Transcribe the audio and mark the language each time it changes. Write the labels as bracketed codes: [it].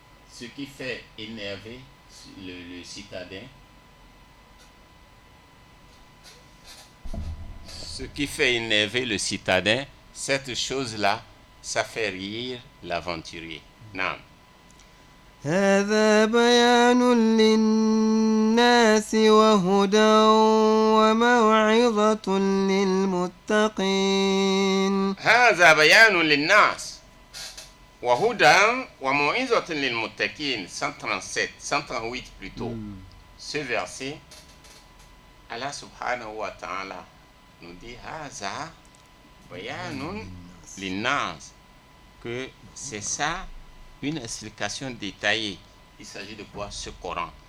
[fr] Ce qui fait énerver le citadin, cette chose-là, ça fait rire l'aventurier. Non. [ar] هذا بيان للناس وهدى وموعظة للمتقين. هذا بيان للناس وهدى وموعظة للمتقين. [fr] 138 plutôt. Ce verset, Allah subhanahu wa ta'ala nous dit [ar] هذا بيان للناس, [fr] que c'est ça une explication détaillée. Il s'agit de quoi? Ce Coran.